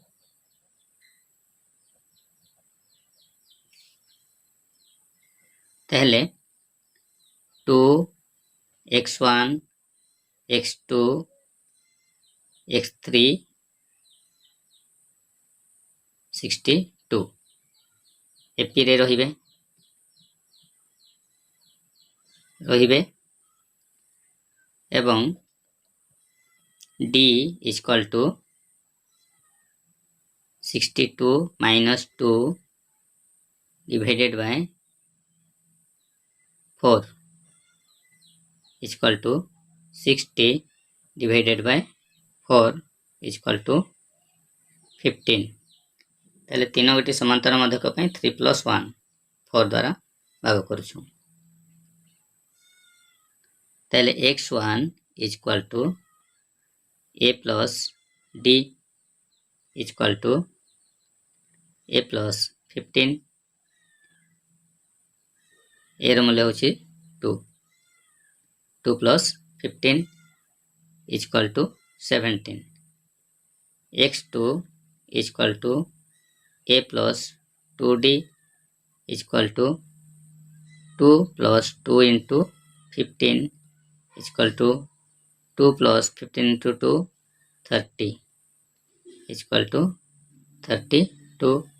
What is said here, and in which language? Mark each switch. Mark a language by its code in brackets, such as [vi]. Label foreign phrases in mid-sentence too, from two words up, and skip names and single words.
[or] ତାହେଲେ 2 x1 x2 x3 62 ଏପିରେ ରହିବେ [en] ଏବଂ d equal to 62 minus 2 divided by 4 equal to 60 divided by 4 equal to 15। [or] ତାହେଲେ 3 ଗୋଟି ସମାନ୍ତର ମଧ୍ୟକ ପାଇଁ 3 plus 1 4 ଦ୍ୱାରା ଭାଗ କରୁଛୁ। ତାହେଲେ [en] x1 equal to a plus d equal to a plus 15 a [or] ର ମୂଲ୍ୟ ହେଉଛି [en] 2 2 plus 15 equal to 17 x2 equal to a plus 2d equal to 2 plus 2 into 15 equal to 2 plus 15 into 2 30 equal to 32